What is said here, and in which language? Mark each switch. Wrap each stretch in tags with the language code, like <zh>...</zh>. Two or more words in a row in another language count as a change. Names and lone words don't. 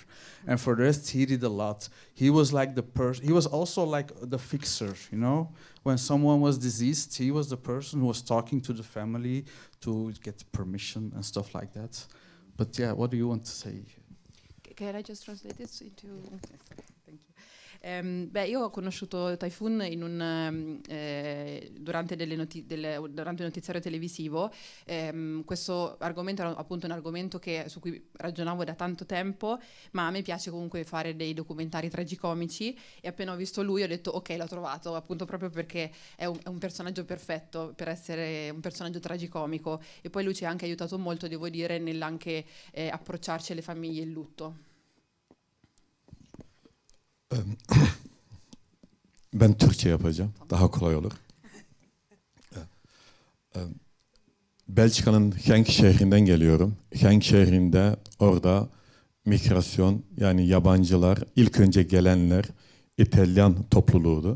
<en>And for the rest, he did a lot. He was like the person, he was also like the fixer, When someone was deceased, he was the person who was talking to the family to get permission and stuff like that. But yeah, what do you want to say? Can I just translate this into... Thank you.</en> <it>Io ho conosciuto Tayfun durante un notiziario televisivo. Questo argomento era appunto un argomento su cui ragionavo da tanto tempo, ma a me piace comunque fare dei documentari tragicomici e appena ho visto lui ho detto ok, l'ho trovato, appunto proprio perché è un personaggio perfetto per essere un personaggio tragicomico, e poi lui ci ha anche aiutato molto, devo dire, nell'anche approcciarci alle famiglie in lutto.</it> <tr>Ben Türkçe yapacağım. Daha kolay olur. Belçika'nın Genk şehrinden geliyorum. Genk şehrinde orada migrasyon, yani yabancılar, ilk önce gelenler İtalyan topluluğuydu.</tr>